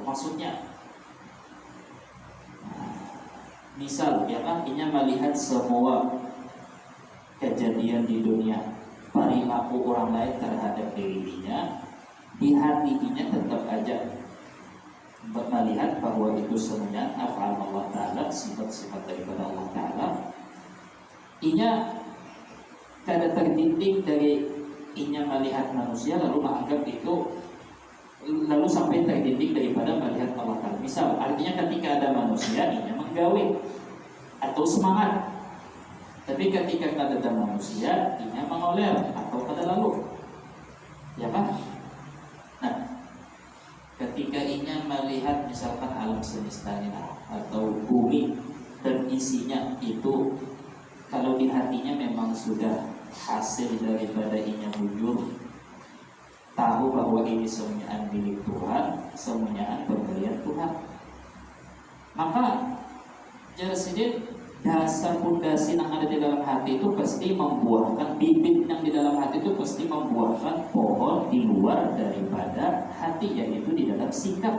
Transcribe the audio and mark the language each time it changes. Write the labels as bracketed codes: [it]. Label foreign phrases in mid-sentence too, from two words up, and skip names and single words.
[bjn] Maksudnya misal ya kan, inya melihat semua kejadian di dunia, perilaku orang lain terhadap dirinya, di hatinya tetap aja melihat bahwa itu semuanya af'al Allah Ta'ala, sifat-sifat daripada Allah Ta'ala. Inya kada terdidik dari inya melihat manusia lalu menganggap itu, lalu sampai terdidik daripada melihat Allah Ta'ala. Misal artinya ketika ada manusia inya menggawe atau semangat, tapi ketika kada ada manusia inya mengoler atau kada lalu, ya kan? Nah, ketika inya melihat misalkan alam semesta ini atau bumi dan isinya itu, kalau di hatinya memang sudah hasil daripada inya bujur, tahu bahwa ini semuanya milik Tuhan, semuanya pemberian Tuhan, maka jadi dasar pondasi yang ada di dalam hati itu pasti membuahkan bibit, yang di dalam hati itu pasti membuahkan pohon di luar daripada hati, yaitu di dalam sikap.